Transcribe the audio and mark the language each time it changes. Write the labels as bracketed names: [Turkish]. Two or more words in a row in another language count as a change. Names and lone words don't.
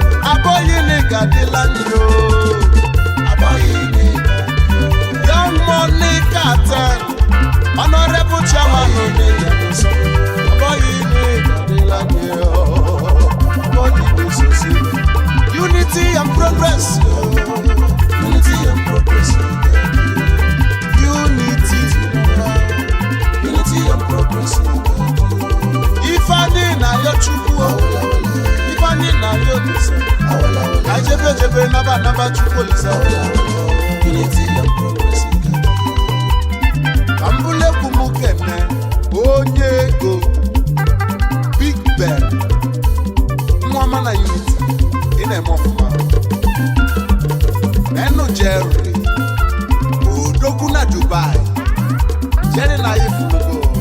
[Igbo] Abọghị na ị ga-adịla ndị o. Abọghị na ị ga-adị o. Young Money Cartel. [English] Honorable Chairman [Igbo] Odenigbo, ọ bụghị na ị ga-adịla gị, ọ bụghị na ị so si. [English] Unity and progress, unity and progress, unity, unity and progress. [Igbo] Ifeanyi na-ayọ Chukwu, Ifeanyi na-ayọ Olise. Ka jebe jebe naba naba Chukwu Olise. [English] Unity and progress. [Igbo] Ka m bụrụ egwu m kene onye ego, Big Ben, nwa ọma na Unity, ị na-eme ọfụma. Menụ Jerry, odogwu na Dubai, Jerry na ya ifurugo.